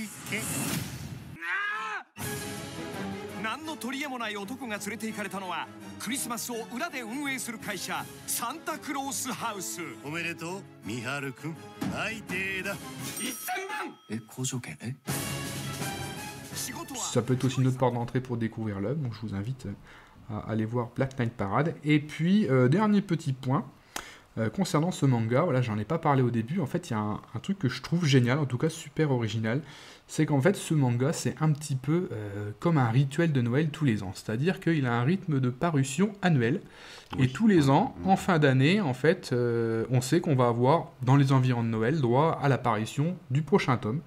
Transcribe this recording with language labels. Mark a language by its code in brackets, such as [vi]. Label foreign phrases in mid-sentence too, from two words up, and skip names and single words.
[ja] け何の取り柄もない男が連れて行かれたのはクリスマスを裏で運営する会社サンタクロースハウス。おめでとうミハル君。内定だ。1000万。交渉権 [fr] Ça peut être aussi une autre porte d'entrée pour découvrir l'œuvre, donc je vous invite à aller voir Black Knight Parade. Et puis, dernier petit point, concernant ce manga, voilà, j'en ai pas parlé au début, en fait, il y a un truc que je trouve génial, en tout cas super original, c'est qu'en fait, ce manga, c'est un petit peu comme un rituel de Noël tous les ans, c'est-à-dire qu'il a un rythme de parution annuel, et tous les ans, en fin d'année, en fait, on sait qu'on va avoir, dans les environs de Noël, droit à l'apparition du prochain tome.